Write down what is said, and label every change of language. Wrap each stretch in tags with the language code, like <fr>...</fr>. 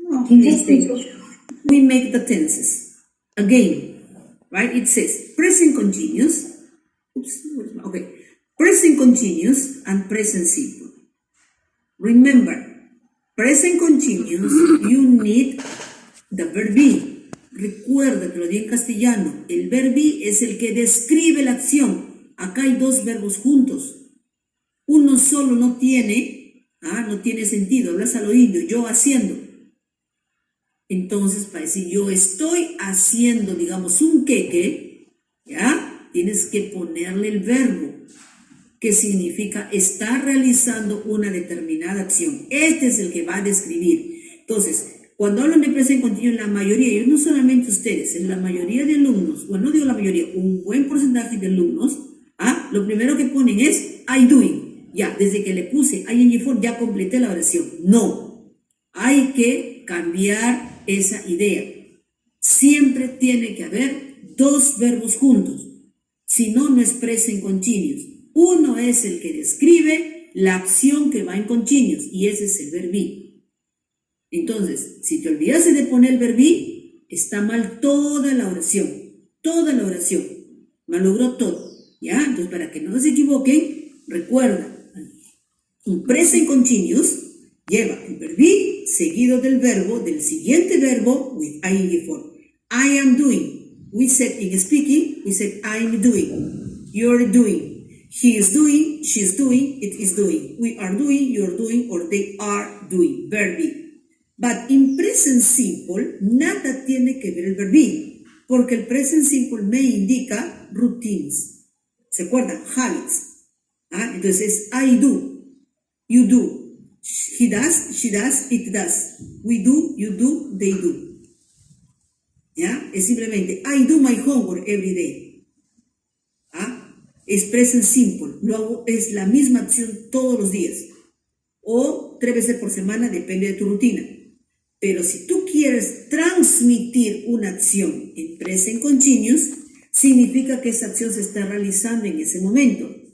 <en>In this page, we make the tenses. Again, right? It says present continuous, okay, present continuous and present simple. Remember, present continuous, you need the verb be.</en> <es>Recuerda que lo di en castellano. El verb be es el que describe la acción. Acá hay dos verbos juntos. Uno solo no tiene sentido. Hablas a lo indio, yo haciendo. Entonces, para decir yo estoy haciendo, digamos, un queque, ¿ya? Tienes que ponerle el verbo, que significa estar realizando una determinada acción. Este es el que va a describir. Entonces, cuando hablan de present continuous, la mayoría, y no solamente ustedes, en la mayoría de alumnos, bueno, no digo la mayoría, un buen porcentaje de alumnos, lo primero que ponen es</es> <en>I doing.</en> <es>Ya, desde que le puse ing for, ya completé la oración. No, hay que cambiar esa idea. Siempre tiene que haber dos verbos juntos. Si no, no es present continuous. Uno es el que describe la acción que va en continuous, y ese es el verb be. Entonces, si te olvidaste de poner el verb be, está mal toda la oración. Toda la oración. Malogró todo. ¿Ya? Entonces, para que no se equivoquen, recuerda, un present continuous lleva el verb be seguido del verbo, del siguiente verbo, with ing for.</es> <en>I am doing. We said in speaking, we said I'm doing. You're doing. He is doing, she is doing, it is doing. We are doing, you're doing, or they are doing. Verb be. But in present simple,</en> <es>nada tiene que ver el verb be, porque el present simple me indica</es> <en>routines.</en> <es>¿Se acuerdan?</es> <en>Habits.</en> <es>Entonces,</es> <en>I do, you do, he does, she does, it does. We do, you do, they do.</en> <es>¿Ya? Es simplemente,</es> <en>I do my homework every day.</en> <es>Es present simple. Lo hago, es la misma acción todos los días. O 3 veces por semana, depende de tu rutina. Pero si tú quieres transmitir una acción en present continuous, significa que esa acción se está realizando en ese momento.</es>